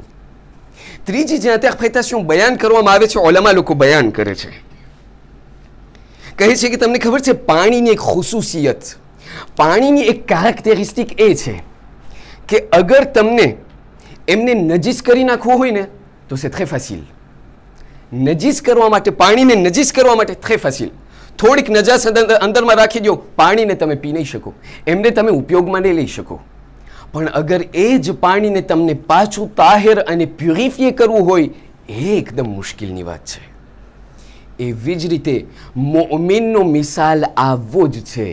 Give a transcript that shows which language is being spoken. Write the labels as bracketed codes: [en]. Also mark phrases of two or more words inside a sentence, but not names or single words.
[gu] ત્રીજી જે ઇન્ટરપ્રિટેશન બયાન કરવામાં આવે છે, ઉલમા લોકો બયાન કરે છે, કહે છે કે તમને ખબર છે પાણીની એક ખુસુસિયત, પાણીની એક કેરેક્ટરિસ્ટિક એ છે કે અગર તમને એમને નજીસ કરી નાખવું હોય ને તો [fr] c'est très facile. [gu] નજીસ કરવા માટે, પાણીને નજીસ કરવા માટે [fr] très facile. [gu] થોડીક નજાસ અંદરમાં રાખી દો, પાણીને તમે પી નહીં શકો, એમને તમે ઉપયોગમાં નહીં લઈ શકો. પણ અગર એ જ પાણીને તમને પાછું તાહિર અને પ્યુરિફાય કરવું હોય એ એકદમ મુશ્કેલની વાત છે. એવી જ રીતે મોમિનનો મિસાલ આવો જ છે.